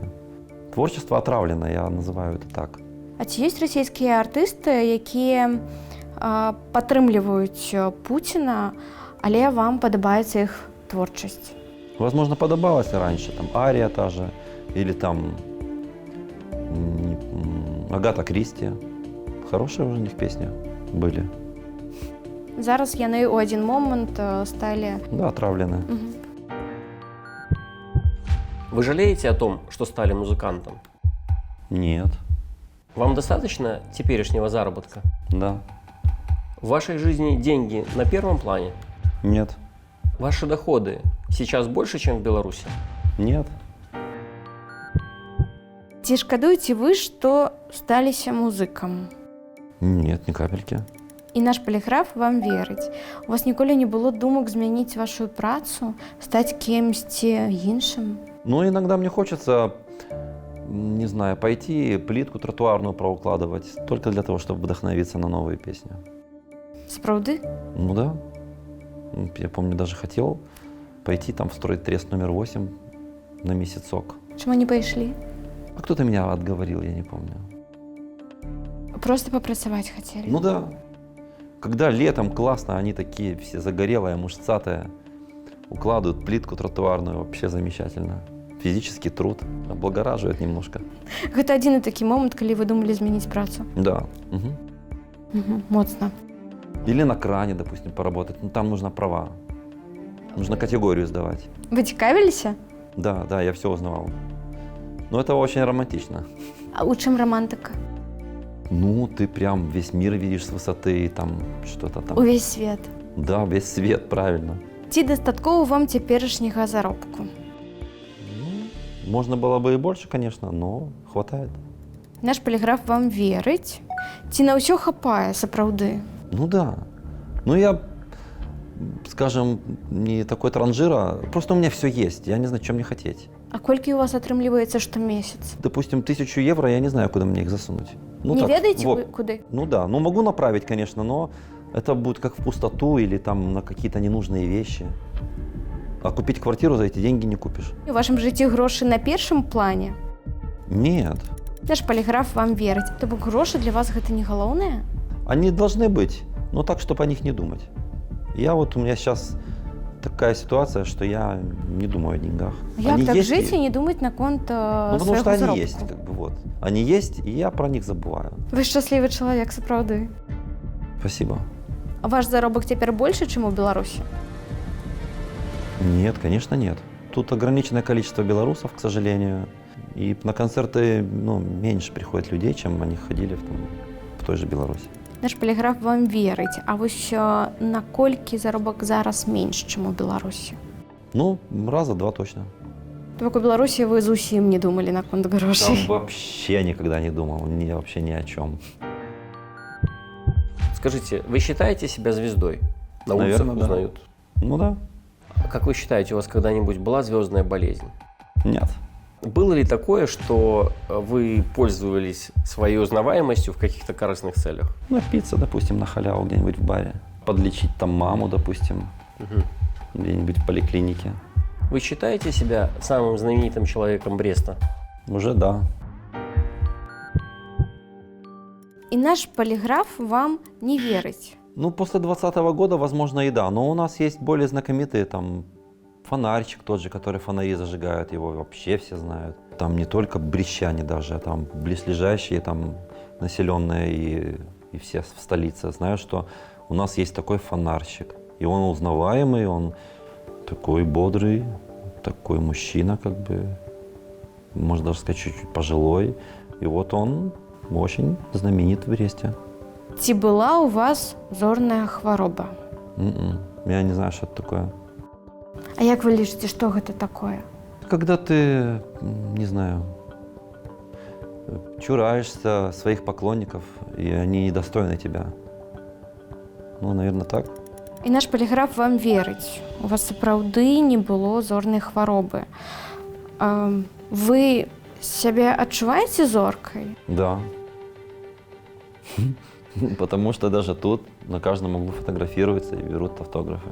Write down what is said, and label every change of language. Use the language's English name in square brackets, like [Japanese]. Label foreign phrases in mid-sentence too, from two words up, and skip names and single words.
[Russian] Творчество отравлено, я называю это так. [Belarusian] А ці ёсць расійскія артысты, якія падтрымліваюць Пуціна, але вам падабаецца іх творчасць? [Russian] Возможно, подобалось раньше, там, Ария та же, или там Агата Кристи. Хорошие уже у них песни были. [Belarusian] Зараз яны ў адзін момант сталі... [Russian] Да, отравлены. Вы жалеете о том, что стали музыкантом? Нет. Вам достаточно теперешнего заработка? Да. В вашей жизни деньги на первом плане? Нет. Ваши доходы сейчас больше, чем в Беларуси? Нет. [Belarusian] Ці шкадуеце вы, што сталіся музыкам? [Russian] Нет, ни капельки. [Belarusian] І наш поліграф вам верыць. У вас ніколі не было думак змяніць вашу працу, стаць кемсьці іншым? [Russian] Ну, иногда мне хочется, не знаю, пойти плитку тротуарную проукладывать, только для того, чтобы вдохновиться на новые песни. [Belarusian] Сапраўды? [Russian] Ну да. Я помню, даже хотел пойти там встроить трест номер 8 на месяцок. [Belarusian] Чаму не пайшлі? [Russian] А кто-то меня отговорил, я не помню. [Belarusian] Просто папрацаваць хацелі? [Russian] Ну да. Когда летом классно, они такие все загорелые, мышцатые, укладывают плитку тротуарную, вообще замечательно. Физический труд облагораживает немножко. [Belarusian] Гэта адзіны такі момант, калі вы думалі змяніць працу? [Russian] Да. Мгм. [Belarusian] Моцна. [Russian] Или на кране, допустим, поработать. Ну, там нужно права. Нужно категорию сдавать. [Belarusian] Вы цікавіліся? [Russian] Да, я все узнавал. Но это очень романтично. [Belarusian] А у чым романтика? [Russian] Ну, ты прям весь мир видишь с высоты, и там что-то там. [Belarusian] Увесь свет. [Russian] Да, весь свет, правильно. [Belarusian] Ці дастаткова вам цяперашняга заробку? [Russian] Ну, можно было бы и больше, конечно, но хватает. [Belarusian] Наш поліграф вам верыць? Ці на ўсё хапае сапраўды? [Russian] Ну да. Ну я, скажем, не такой транжира. Просто у меня все есть. Я не знаю, чем мне хотеть. [Belarusian] А колькі у вас атрымліваецца штомесяц? [Russian] Допустим, 1000 евро, я не знаю, куда мне их засунуть. Ну, [Belarusian] Не так, ведаеце [Russian] вот. [Belarusian] вы куды? [Russian] Ну да, ну могу направить, конечно, но это будет как в пустоту или там на какие-то ненужные вещи. А купить квартиру за эти деньги не купишь. [Belarusian] У вашым жыцці грошы на першым плане? [Russian] Нет. [Belarusian] Наш поліграф вам верыць. То бок грошы для вас гэта не галоўнае? [Russian] Они должны быть, но так, чтобы о них не думать. У меня сейчас такая ситуация, что я не думаю о деньгах. [Belarusian] Як [Russian] Они [Belarusian] так [Russian] есть [Belarusian] жыць [Russian] и- [Belarusian] і не думаць наконт [Russian] Ну, потому [Belarusian] свайго [Russian] что они [Belarusian] заробку? [Russian] есть, как бы вот. Они есть, и я про них забываю. [Belarusian] Вы шчаслівы чалавек, сапраўды. [Russian] Спасибо. [Belarusian] А ваш заробак цяпер больше, чым у Беларусі? [Russian] Нет, конечно, нет. Тут ограниченное количество белорусов, к сожалению. И на концерты меньше приходит людей, чем они ходили в той же Беларуси. [Belarusian] Наш поліграф вам верыць. А вось наколькі заробак зараз менш, чым у Беларусі? [Russian] Ну, раза два точно. [Belarusian] То бок у Беларусі вы зусім не думалі наконт [Russian] Там [Belarusian] грошай. [Russian] вообще никогда не думал, вообще ни о чем. Скажите, вы считаете себя звездой? На улицах Наверное, да. узнают. Ну да. А как вы считаете, у вас когда-нибудь была звездная болезнь? Нет. Было ли такое, что вы пользовались своей узнаваемостью в каких-то корыстных целях? Напиться, допустим, на халяву где-нибудь в баре. Подлечить там маму, допустим, где-нибудь в поликлинике. Вы считаете себя самым знаменитым человеком Бреста? Уже да. [Belarusian] І наш поліграф вам не верыць. [Russian] Ну, после 2020 года, возможно, и да. Но у нас есть более знакомитые, там, фонарчик тот же, который фонари зажигают, его вообще все знают. Там не только брещане даже, а там близлежащие, там, населенные и все в столице знают, что у нас есть такой фонарщик. И он узнаваемый, он такой бодрый, такой мужчина, как бы, можно даже сказать, чуть-чуть пожилой. И вот он очень знаменит в Бресте. [Belarusian] Ці была у вас зорная хвароба? [Russian] Я не знаю, что это такое. [Belarusian] А як вы лічыце, што гэта такое? [Russian] Когда ты, не знаю, чураешься своих поклонников, и они недостойны тебя. Ну, наверное, так. [Belarusian] І наш поліграф вам верыць. У вас сапраўды не было зорнай хваробы. Вы сябе адчуваеце зоркай? [Russian] Да. Потому что даже тут на каждом углу фотографируются и берут автографы.